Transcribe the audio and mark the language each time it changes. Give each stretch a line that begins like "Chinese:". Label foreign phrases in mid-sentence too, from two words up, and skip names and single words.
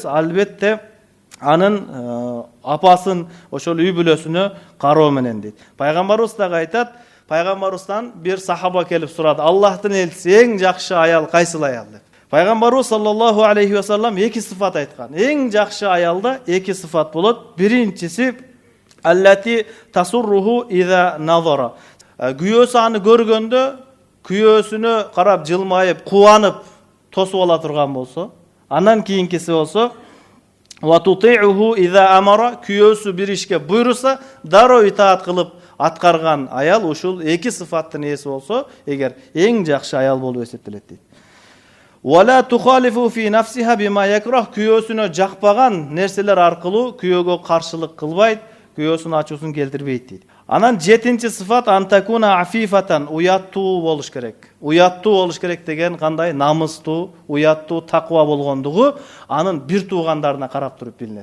Kyrgyz: Албетте анын апасын ошол үй бүлөсүнө кароо менен дейт. Пайгамбарыбыз дагы айтат, пайгамбарыбыздан бир сахаба келип сурады: "Аллахтын элчиси, эң жакшы аял кайсыл аял?" деп. Пайгамбарыбыз
Arabic: صلى الله عليه وسلم
Kyrgyz: эки сыфат айткан. Эң жакшы аялда эки сыфат болот.
Arabic: Биринчиси التي تسره إذا نظر.
Kyrgyz: Күйөөсү аны көргөндө күйөөсүнө карап жылмайып, кубанып, тосуп ала турган болсо.
Arabic: Андан кийинкиси болсо وتطيعه إذا أمر.
Kyrgyz: Күйөөсү бир ишке буйруса, дароо итаат кылып аткарган аял ушул эки сыфаттын ээси болсо, эгер эң жакшы аял болуп эсептелет дейт.
Arabic: ولا تخالفه في نفسها بما يكره.
Kyrgyz: Күйөөсүнө жакпаган нерселер аркылуу күйөөгө каршылык кылбайт, күйөөсүнүн ачуусун келтирбейт дейт. Анан 7-нчи сыфат
Arabic: أن تكون عفيفة.
Kyrgyz: Уяттуу болуш керек. Уяттуу болуш керек деген кандай? Намыстуу, уяттуу, таква болгондугу анын бир туугандарына карап туруп билинет.